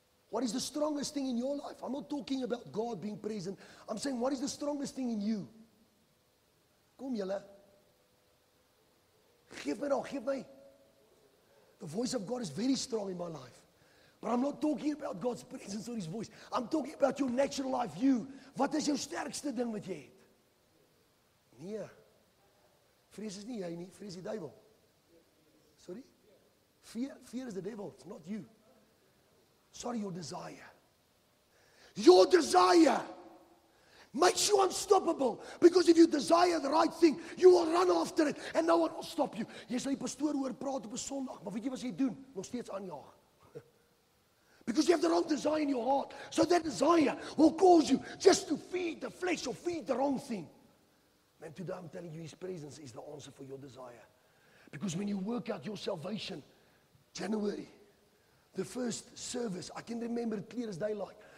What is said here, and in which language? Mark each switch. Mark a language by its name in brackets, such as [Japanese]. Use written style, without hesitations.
[English] What is the strongest thing in your life? I'm not talking about God being present. I'm saying, what is the strongest thing in you? [Afrikaans] Kom julle. Geef my nou, geef my. [English] The voice of God is very strong in my life. But I'm not talking about God's presence or His voice. I'm talking about your natural life, you. [Afrikaans] Wat is jou sterkste ding wat jy het? Nee. Vrees is nie jy nie, vrees die duiwel. [English] Sorry? Fear is the devil, it's not you. Sorry, your desire. Your desire makes you unstoppable. Because if you desire the right thing, you will run after it and no one will stop you. [Afrikaans] Jy sal die pastoor hoor praat op 'n Sondag, maar weet jy wat jy doen? Nog steeds aanjaag. [English] Because you have the wrong desire in your heart. So that desire will cause you just to feed the flesh or feed the wrong thing. Man, today I'm telling you, His presence is the answer for your desire. Because when you work out your salvation, January, the first service, I can remember it clear as daylight.